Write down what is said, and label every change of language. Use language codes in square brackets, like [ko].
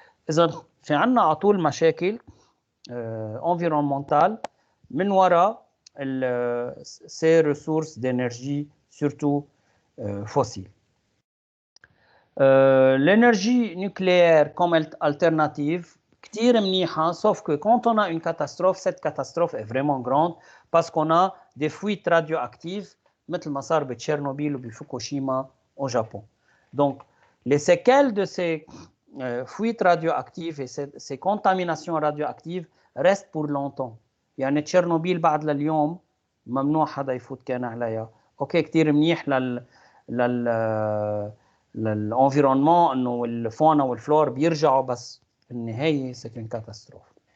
[ar] إذا في عنا على طول مشاكل environnementale من وراء [fr] ces ressources d'énergie surtout fossiles. L'énergie nucléaire comme alternative [ar] كتير منيحة, [fr] sauf que quand on a une catastrophe, cette catastrophe est vraiment grande parce qu'on a des fuites radioactives [ar] مثل ما صار بتشيرنوبيل وبفوكوشيما [fr] au Japon. Donc les séquelles de ces fuites radioactives et ces contaminations radioactives restent pour longtemps. [ar] يعني تشيرنوبيل بعد لليوم ممنوع حدا يفوت كان عليها. اوكي كتير منيح للانفيرونمون انه الفونا والفلور بيرجعوا, بس النهايه [fr] c'est une catastrophe.